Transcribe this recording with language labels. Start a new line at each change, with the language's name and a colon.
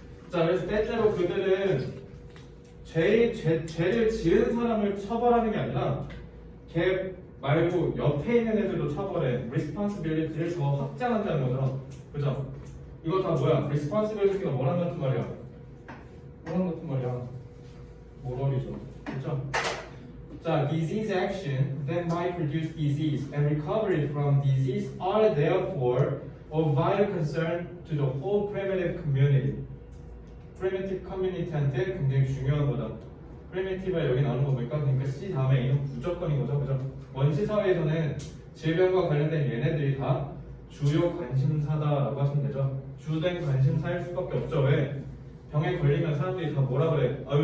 Korean: 자, 그래서 때때로 그들은 죄를 지은 사람을 처벌하는 게 아니라 걔 말고 옆에 있는 애들도 처벌해. responsibility를 더 확장한다는 거죠. 그죠? 이거 다 뭐야? responsibility가 뭐랑 같은 말이야? 뭐랑 같은 말이야? 모럴이죠. 그죠?
English: 자, disease action that might produce disease and recovery from disease are therefore of vital concern to the whole primitive community. primitive community
Korean: 한테 굉장히 중요한 거다. primitive가 여기 나오는 거 보니까 그러니까 C 다음에 A는 무조건인 거죠, 그죠? 원시 사회에서는 질병과 관련된 얘네들이 다 주요 관심사다라고 하시면 되죠. 주된 관심사일 수밖에 없죠. 왜? 병에 걸리면 사람들이 다 뭐라 그래?